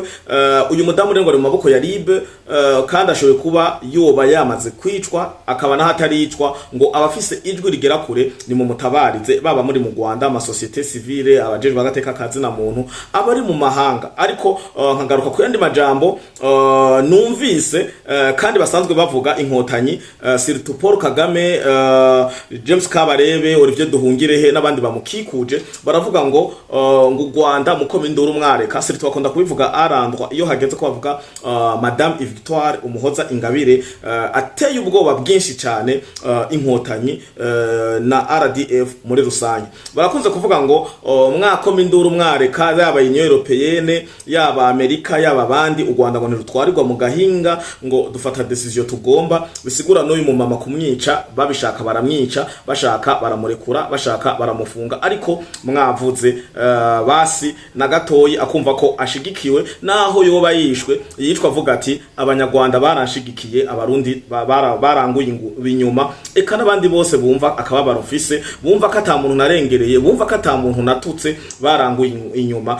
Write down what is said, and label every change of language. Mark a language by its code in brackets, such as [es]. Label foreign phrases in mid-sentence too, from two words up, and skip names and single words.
[rn] Uyu mudamu rero ngo ari mu maboko ya RIB, kandi ashoboye kuba yoba yamaze kwicwa, akaba nahataricwa, ngo abafise ijwi rigera kure ni mu mutabarize, baba muri mu Rwanda, ama societe civile, abajejwe agateka kazi na muntu, abari mu mahanga. Ariko nkagaruka ku yandi majambo numvise kandi basanzwe bavuga inkotanyi, surtout Paul Kagame, James Kabarebe, Olivier Duhungirehe n'abandi bamukikuje, baravuga ngo u Rwanda mukome induru mwareka. Surtout bakunda kubivuga arandwa iyo hageze ko bavuga Madame Victoire Umuhoza Ingabire, ateye ubwoba bwinshi cyane inkotanyi na RDF muri rusange. Barakunze kuvuga ngo mwakome induru mwareka, yaba Union Européenne, yaba Amerika, yaba bandi, u Rwanda ngo nirutwarirwa mu gahinga, ngo dufata decision tugomba. Bisigura n'uyu mumama kumwica, babishaka baramwica, bashaka baramurekura, bashaka baramufunga. Ariko mwavuze basi na gatoyi akumva ko ashigikiwe, naho yoba yicwa avuga ati abanyarwanda baranshigikiye, abarundi baranguye ibinyuma, eka n'abandi bose bumva akababaro mfise, bumva ko ata muntu narengereye, bumva ko ata muntu natutse, baranguye inyuma.